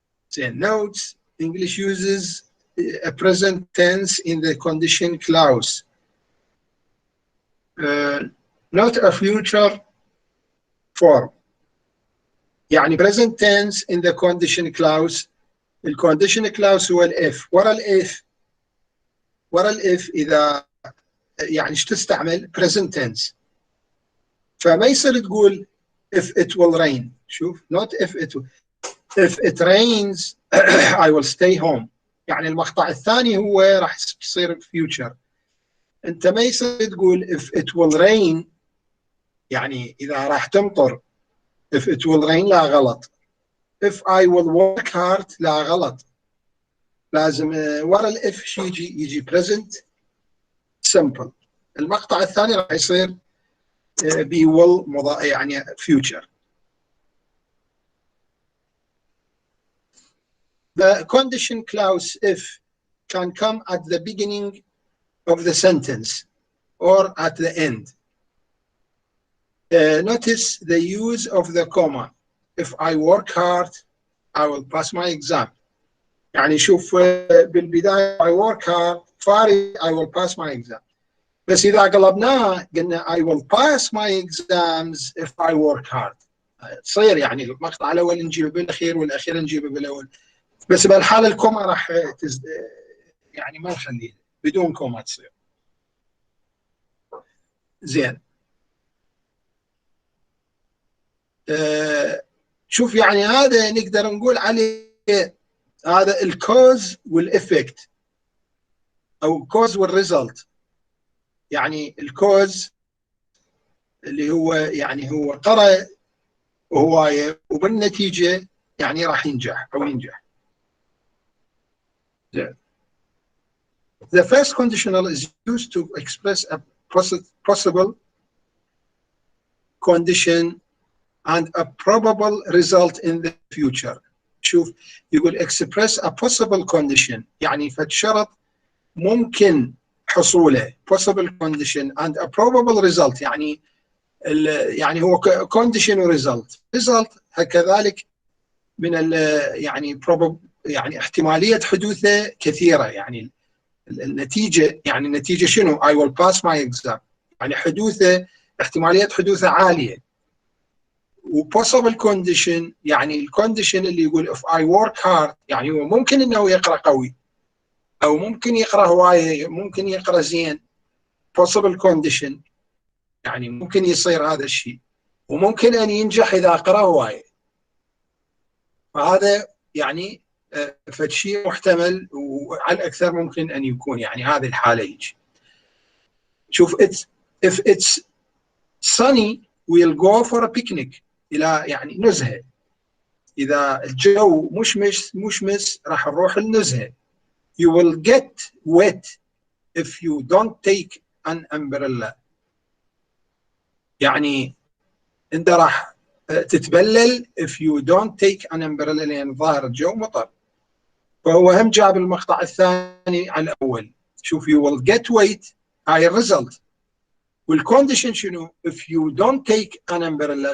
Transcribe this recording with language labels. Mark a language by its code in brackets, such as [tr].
[ar] زين. [en] notes English uses a present tense in the condition clause, not a future form. [ar] يعني [en] present tense in the condition clause. [ar] الcondition clause هو الاف. ورا الاف إذا يعني ايش تستعمل [en] present tense. [ar] فما يصير تقول [en] if it will rain. شوف not if it rains I will stay home. [ar] يعني المقطع الثاني هو راح يصير future. انت ما يصير تقول [en] if it will rain [ar] يعني اذا راح تمطر. [en] if it will rain [ar] لا غلط. [en] if I will work hard لا غلط. [ar] لازم ورا الاف شي يجي [en] present simple. [ar] المقطع الثاني راح يصير [en] be will [ar] يعني future. [en] The condition clause if can come at the beginning of the sentence or at the end. Notice the use of the comma. If I work hard I will pass my exam. [ar] يعني شوف بالبداية [en] I work hard فاري I will pass my exam. [ar] بس إذا قلبناها قلنا [en] I will pass my exams if I work hard. [ar] تصير يعني المقطع الأول نجيبه بالأخير والأخير نجيبه بالأول. بس بالحالة الكوما راح يعني ما نخليه بدون كوما تصير. زين. شوف يعني هذا نقدر نقول عليه هذا الكوز والإفكت أو الكوز والريزلت. يعني الكوز اللي هو يعني هو قرأ هواية وبالنتيجة يعني راح ينجح أو ينجح. [en] The first conditional is used to express a possible condition and a probable result in the future. [ar] شوف يقول [en] express a possible condition [ar] يعني فالشرط ممكن حصوله [en] possible condition and a probable result [ar] يعني هو condition و result كذلك من يعني يعني احتمالية حدوثه كثيرة. يعني النتيجة يعني النتيجة شنو؟ [en] I will pass my exam [ar] يعني احتمالية حدوثه عالية. و possible condition يعني الكونديشن اللي يقول [en] if I work hard [ar] يعني هو ممكن انه يقرأ قوي او ممكن يقرأ هواية ممكن يقرأ زين. possible condition يعني ممكن يصير هذا الشيء وممكن ان ينجح اذا قرأ هواية. فهذا يعني فشيء محتمل وعلى الأكثر ممكن أن يكون يعني هذه الحالة يجي. [en] شوف if it's sunny we'll go for a picnic [ar] إلى يعني نزهة. إذا الجو مشمس راح نروح النزهة. [en] you will get wet if you don't take an umbrella [ar] يعني أنت راح تتبلل [en] if you don't take an umbrella [ar] لأن ظاهر الجو مطر. فهو هم جاب المقطع الثاني على الأول. [en] شوف you will get wet [ar] هاي الريزلت. والكونديشن شنو؟ [en] if you don't take an umbrella.